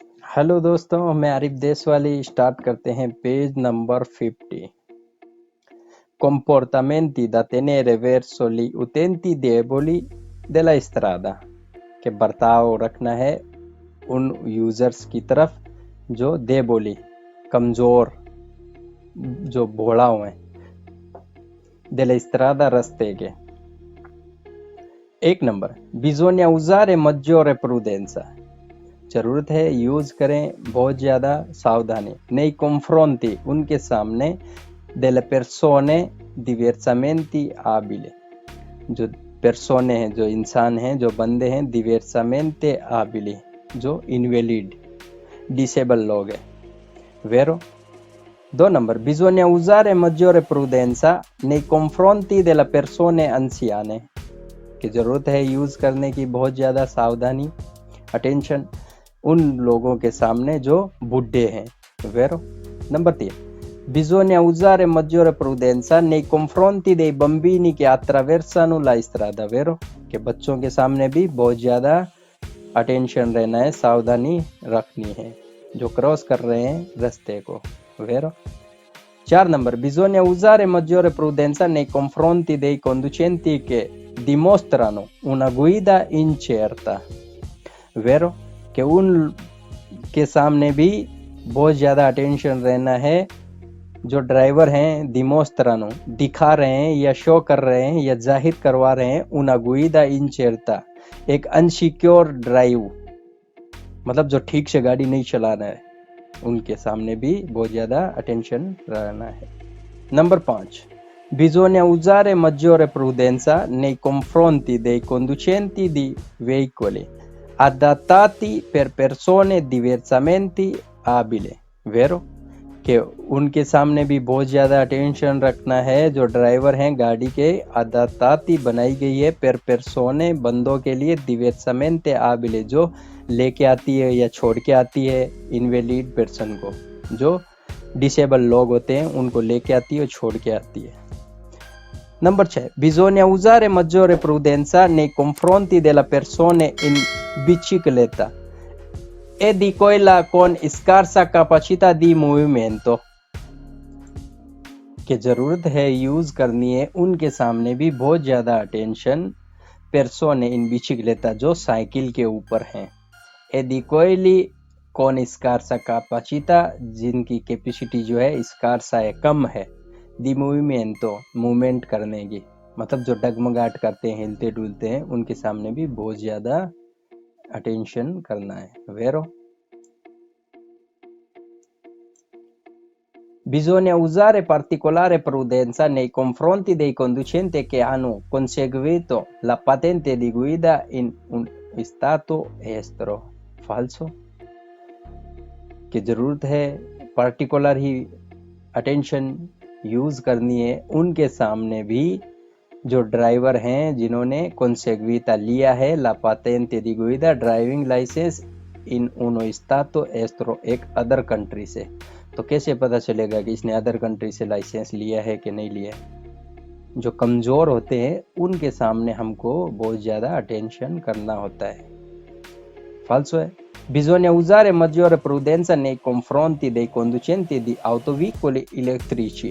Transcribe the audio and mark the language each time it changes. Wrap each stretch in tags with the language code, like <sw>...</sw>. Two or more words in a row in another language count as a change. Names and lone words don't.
<hi>हेलो दोस्तों, मैं आरिफ देशवाली। स्टार्ट करते हैं पेज नंबर 50।</hi> <it>Comportamenti da tenere verso gli utenti deboli della strada।</it> <hi>के बर्ताव रखना है उन यूजर्स की तरफ जो देबोली, कमजोर, जो भोला हुए,</hi> <it>della strada,</it> <hi>रास्ते के। एक नंबर,</hi> <it>bisogna usare maggiore prudenza।</it> <hi>जरूरत है यूज करें बहुत ज्यादा सावधानी।</hi> <it>nei confronti,</it> <hi>उनके सामने,</hi> <it>delle persone diversamente abili,</it> <hi>जो persone हैं, जो इंसान हैं, जो बंदे हैं,</hi> <it>diversamente abili,</it> <hi>जो invalid, डिसेबल लोग हैं। vero? दो नंबर,</hi> <it>bisogna usare maggiore prudenza nei confronti delle persone anziane,</it> <hi>की जरूरत है यूज करने की बहुत ज्यादा सावधानी, अटेंशन, उन लोगों के सामने जो बूढ़े हैं। vero?</hi> <it>नंबर 3, bisogna usare maggiore prudenza nei confronti dei bambini che attraversano la strada। vero?</it> <hi>कि बच्चों के सामने भी बहुत ज्यादा अटेंशन रहना है, सावधानी रखनी है, जो क्रॉस कर रहे हैं रास्ते को।</hi> <it>vero? 4 नंबर, bisogna usare maggiore prudenza nei confronti dei conducenti che dimostrano una guida incerta। vero?</it> <hi>कि उन के सामने भी बहुत ज़्यादा अटेंशन रहना है जो ड्राइवर हैं, डिमोस्ट्रानो, दिखा रहे हैं या शो कर रहे हैं या जाहिर करवा रहे हैं,</hi> <it>una guida incerta,</it> <hi>एक</hi> <en>insecure drive,</en> <hi>मतलब जो ठीक से गाड़ी नहीं चलाना है, उनके सामने भी बहुत ज़्यादा अटेंशन रहना है। नंबर 5,</hi> <it>bisogna usare maggiore prudenza nei confronti dei conducenti di veicoli adattati per persone diversamente abili। vero?</it> <hi>कि उनके सामने भी बहुत ज़्यादा अटेंशन रखना है जो ड्राइवर हैं गाड़ी के, अदाताती बनाई गई है,</hi> <it>per persone,</it> <hi>बंदों के लिए,</hi> <it>diversamente abili,</it> <hi>जो लेके आती है या छोड़ के आती है</hi> <en>invalid person</en> <hi>को, जो डिसेबल लोग होते हैं उनको लेके आती है और छोड़ के आती है। नंबर 6,</hi> <it>bisogna usare maggiore prudenza nei confronti della persone in bicicletta e di quella con scarsa capacità di movimento।</it> <hi>कि जरूरत है यूज करनी है उनके सामने भी बहुत ज्यादा अटेंशन,</hi> <it>persone in bicicletta,</it> <hi>जो साइकिल के ऊपर हैं,</hi> <it>e di quelli con scarsa capacità,</it> <hi>जिनकी कैपेसिटी जो है स्कारसा है, कम है,</hi> <it>di movimento,</it> <hi>मूवमेंट करने की, मतलब जो डगमगाट करते हैं, हिलते डुलते हैं, उनके सामने भी बहुत ज्यादा अटेंशन करना है। vero?</hi> <it>Bisogna usare particolare prudenza nei confronti dei conducenti che hanno conseguito la patente di guida in un stato estero। falso?</it> <hi>कि जरूरत है पार्टिकुलर ही अटेंशन यूज करनी है उनके सामने भी जो ड्राइवर हैं जिन्होंने conseguita लिया है</hi> <it>la patente di guida,</it> <en>driving license,</en> <it>इन uno stato estero,</it> <hi>एक</hi> <en>other country</en> <hi>से। तो कैसे पता चलेगा कि इसने</hi> <en>other country</en> <hi>से लाइसेंस लिया है कि नहीं लिया है? जो कमजोर होते हैं उनके सामने हमको बहुत ज्यादा अटेंशन करना होता है। फाल्सो है।</hi> <it>Bisogna usare maggiore prudenza nei confronti dei conducenti di autoveicoli elettrici।</it>